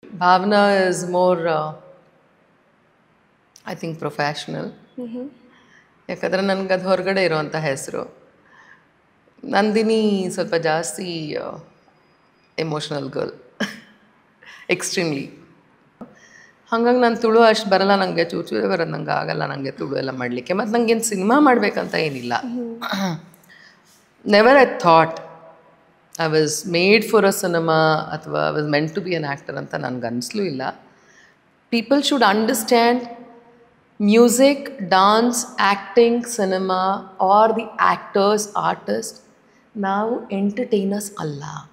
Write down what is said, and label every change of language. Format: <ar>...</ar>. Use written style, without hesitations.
<en>Bhavna is more, I think, professional.</en> <kn>ಯಾಕಂದರೆ ನನಗೆ ಅದು ಹೊರಗಡೆ ಇರೋವಂಥ ಹೆಸರು. ನಂದಿನಿ ಸ್ವಲ್ಪ ಜಾಸ್ತಿ ಎಮೋಷ್ನಲ್ ಗರ್ಲ್, ಎಕ್ಸ್ಟ್ರೀಮ್ಲಿ. ಹಾಗಾಗಿ ನಾನು ತುಳು ಅಷ್ಟು ಬರಲ್ಲ, ನನಗೆ ಚೂಚೂರೇ ಬರೋದು, ನಂಗೆ ಆಗಲ್ಲ ನನಗೆ ತುಳು ಎಲ್ಲ ಮಾಡಲಿಕ್ಕೆ. ಮತ್ತು ನನಗೇನು ಸಿನಿಮಾ ಮಾಡಬೇಕಂತ ಏನಿಲ್ಲ.</kn> <en>never I thought I was made for a cinema ಅಥವಾ I was meant to be an actor</en> <kn>ಅಂತ ನನಗೆ ಅನಿಸ್ಲೂ ಇಲ್ಲ.</kn> <en>people should understand music, dance, acting, cinema, or the actors, artists,</en> <kn>ನಾವು ಎಂಟರ್ಟೈನರ್ಸ್ ಅಲ್ಲ.</kn>